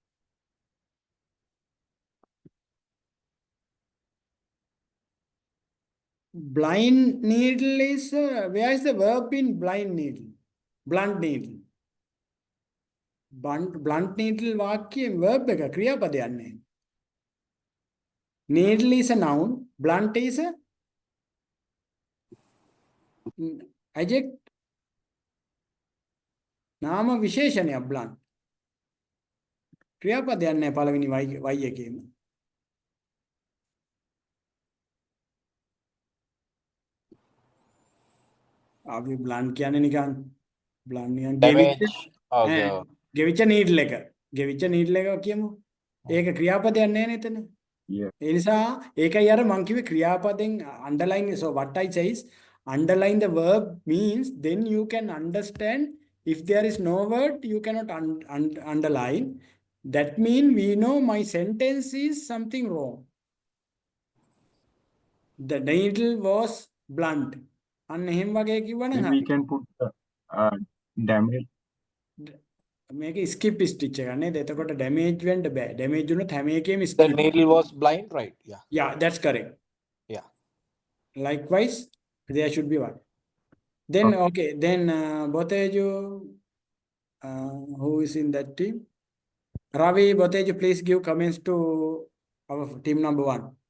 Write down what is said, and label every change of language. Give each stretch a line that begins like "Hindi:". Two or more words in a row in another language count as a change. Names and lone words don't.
English: Blind needle is, where is the verb in blind needle? Blunt needle. Blunt needle vakyam verb
Sinhala: එක ක්‍රියාපදයක් නැහැ.
English: Needle is a noun. Blunt is a adjective.
Sinhala: නාම විශේෂණයක් blunt. ක්‍රියාපදයක් නැහැ පළවෙනි y එකේම. අපි blunt කියන්නේ නිකන් blunt නිකන් ගෙවිච්ච needle එක. ගෙවිච්ච needle එක කියමු. ඒක ක්‍රියාපදයක් නැහැ නේද එතන? ඒ නිසා ඒකයි අර මං කිව්වේ ක්‍රියාපදෙන් underline.
English: So what I say is underline the verb means then you can understand. If there is no word you cannot underline. That means we know my sentence is something wrong. The needle was blunt.
Sinhala: අන්න එහෙම වගේ කිව්වනම්
English: We can put damage.
Sinhala: මේක
English: skip stitch
Sinhala: එක නේද? එතකොට damage වෙන්න බෑ. damage වුණොත් හැම එකේම
English: The skip. needle was blind, right? Yeah. Yeah, that's correct. Yeah. Likewise, there should be 1. Then, okay, then Boteju, who is in that team? Ravi, Boteju, please give comments to our team number 1.